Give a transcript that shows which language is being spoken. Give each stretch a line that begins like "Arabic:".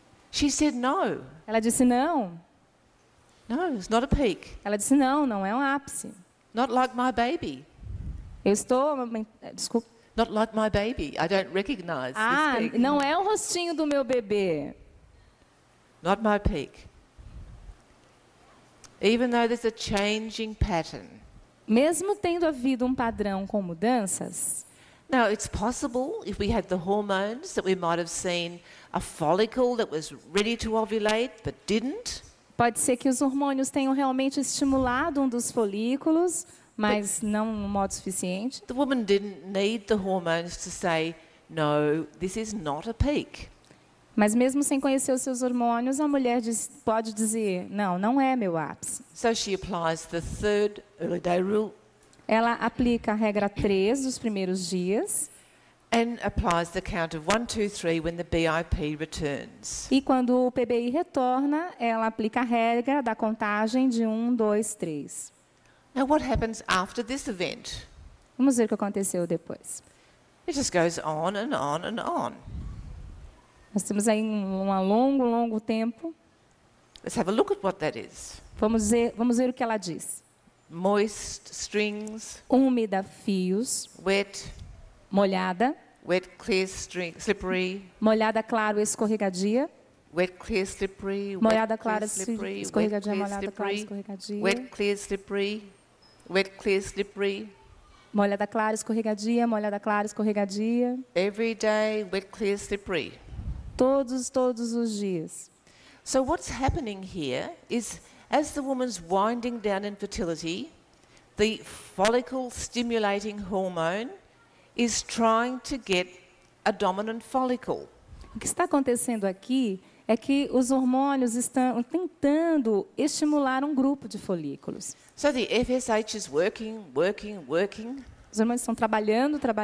English: She said no.
Portuguese: Ela disse não.
English: No, it's not a peak.
Portuguese: Ela disse não, não é um ápice.
English: Not like my baby.
Portuguese: Eu estou... Desculpa.
English: Not like my baby. I don't recognize Ah, this peak.
Portuguese: não é o rostinho do meu bebê.
English: Not my peak. Even though there's a changing pattern.
Portuguese: Mesmo tendo havido um padrão com mudanças,
English: Now, it's possible if we had the hormones that we might have seen a follicle that was ready to ovulate but didn't.
Portuguese: pode ser que os hormônios tenham realmente estimulado um dos folículos, mas não no modo suficiente.
English: The woman didn't need the hormones to say, no, this is not a peak.
Portuguese: Mas mesmo sem conhecer os seus hormônios, a mulher pode dizer, não, não é meu ápice.
English: So she applies the third early day rule
Portuguese: Ela aplica a regra 3 dos primeiros dias,
English: and applies the count of 1, 2, 3 when the BIP returns.
Portuguese: e quando o PBI retorna, ela aplica a regra da contagem de 1, 2, 3.
English: Now, what happens after this event?
Portuguese: Vamos ver o que aconteceu depois.
English: It just goes on and on and on.
Portuguese: Nós temos aí um longo tempo.
English: Let's have a look at what that is.
Portuguese: Vamos ver o que ela diz.
English: Moist strings,
Portuguese: Úmida, fios.
English: wet,
Portuguese: Molhada.
English: wet, clear, slippery,
Portuguese: Molhada, claro, escorregadia.
English: wet, clear, slippery,
Portuguese: Molhada,
English: wet, clear,
Portuguese: clara,
English: slippery, wet,
Portuguese: escorregadia,
English: clear,
Portuguese: molhada, clara,
English: slippery,
Portuguese: escorregadia.
English: wet, clear, slippery, wet, clear, slippery.
Portuguese: Molhada, clara, escorregadia, molhada, clara, escorregadia.
English: Every day, wet, clear, slippery.
Portuguese: Todos os dias.
English: So what's happening here is, as the woman's winding down infertility, the follicle-stimulating hormone is trying to get a dominant follicle.
Portuguese: O que está acontecendo aqui é que os hormônios estão tentando estimular um grupo de folículos.
English: So the FSH is working.
Portuguese: Os hormônios estão trabalhando.